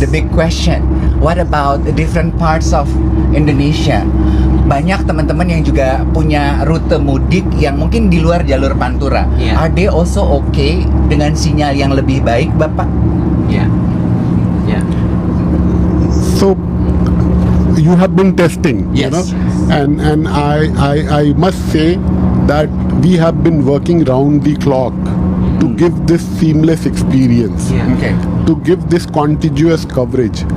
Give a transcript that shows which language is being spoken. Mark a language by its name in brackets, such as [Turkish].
[English] The big question, what about the different parts of Indonesia? [Indonesian] Banyak teman-teman yang juga punya rute mudik yang mungkin di luar jalur Pantura. [English] Yeah. Are they also okay [Indonesian] dengan sinyal yang lebih baik, Bapak? [English] Yeah. So you have been testing, Yes. you know, and I must say that we have been working round the clock to give this seamless experience, Yeah. Okay. to give this contiguous coverage.